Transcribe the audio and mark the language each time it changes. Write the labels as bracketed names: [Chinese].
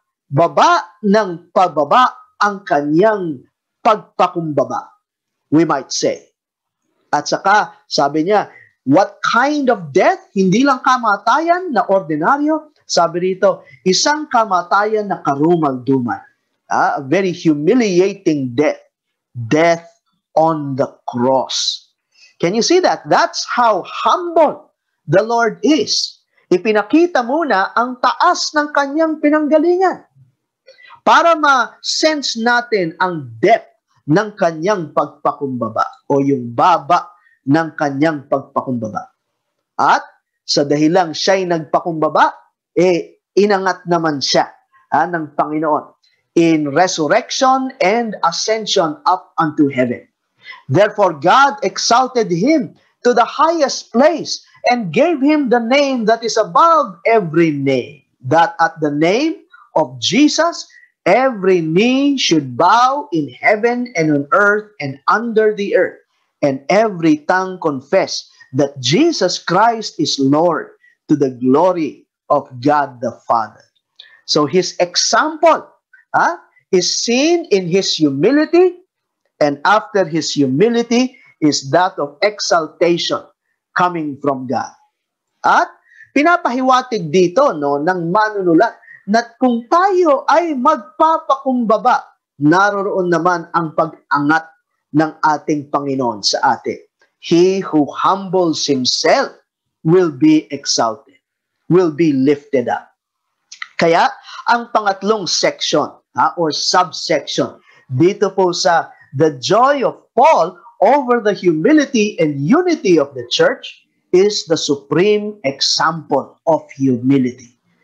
[Filipino] Pababa ng pababa ang kanyang pagpakumbaba, [English] we might say. [Filipino] At saka, sabi niya, [English] what kind of death? [Filipino] Hindi lang kamatayan na ordinaryo. Sabi rito, isang kamatayan na karumal-dumal. [English] A very humiliating death. Death on the cross. Can you see that? That's how humble the Lord is. [Filipino] Ipinakita muna ang taas ng kanyang pinanggalingan para ma-sense natin ang depth ng kanyang pagpakumbaba o yung baba ng kanyang pagpakumbaba. At sa dahilang siya'y nagpakumbaba, inangat naman siya ng Panginoon [English] in resurrection and ascension up unto heaven. Therefore, God exalted him to the highest place and gave him the name that is above every name, that at the name of Jesus, every knee should bow in heaven and on earth and under the earth, and every tongue confess that Jesus Christ is Lord, to the glory of God the Father. So his example is seen in his humility, and after his humility is that of exaltation coming from God. [Filipino] At pinapahiwatig dito ng manunulat na kung tayo ay magpapakumbaba, naroroon naman ang pag-angat ng ating Panginoon sa atin. [English] He who humbles himself will be exalted, will be lifted up. [Filipino] Kaya, ang pangatlong [English] section or subsection [Filipino] dito po sa [English] the joy of Paul over the humility and unity of the church is the supreme example of humility.